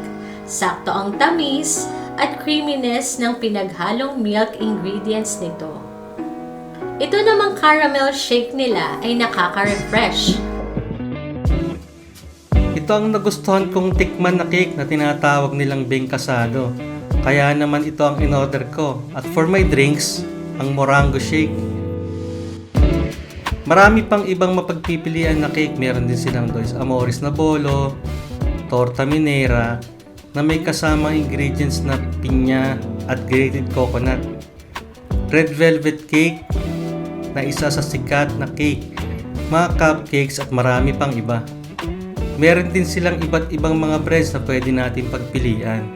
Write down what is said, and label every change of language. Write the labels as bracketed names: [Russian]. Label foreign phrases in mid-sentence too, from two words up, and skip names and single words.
[Filipino] Sakto ang tamis at creaminess ng pinaghalong [English] milk ingredients [Filipino] nito. Ito namang caramel shake nila ay nakaka-refresh. Ito ang nagustuhan kong tikman na cake na tinatawag nilang Beng Casado. Kaya naman ito ang in-order ko. [English] At for my drinks, [Filipino] ang Morango shake. Marami pang ibang mapagpipilian na cake. Meron din silang Dos Amores na bolo, torta minera, na may kasamang ingredients na pinya at [English] grated coconut. Red velvet cake, [Filipino] na isa sa sikat na cake, mga cupcakes at marami pang iba. Meron din silang iba't ibang mga breads na pwede natin pagpilian.